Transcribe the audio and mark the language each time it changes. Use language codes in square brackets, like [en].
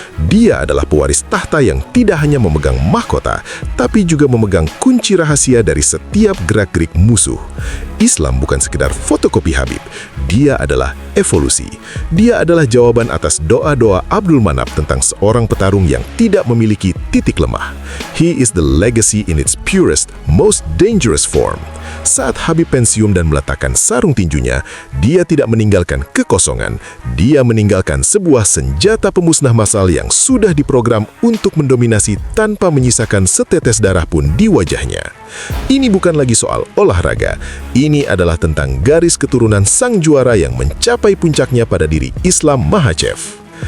[id] Dia adalah pewaris tahta yang tidak hanya memegang mahkota, tapi juga memegang kunci rahasia dari setiap gerak-gerik musuh. Islam bukan sekedar fotokopi Khabib, dia adalah evolusi. Dia adalah jawaban atas doa-doa Abdul Manap tentang seorang petarung yang tidak memiliki titik lemah. [en] He is the legacy in its purest, most dangerous form. [id] Saat Khabib pensiun dan meletakkan sarung tinjunya, dia tidak meninggalkan kekosongan, dia meninggalkan sebuah senjata pemusnah massal yang sudah diprogram untuk mendominasi tanpa menyisakan setetes darah pun di wajahnya. Ini bukan lagi soal olahraga, ini adalah tentang garis keturunan sang juara yang mencapai puncaknya pada diri Islam Makhachev.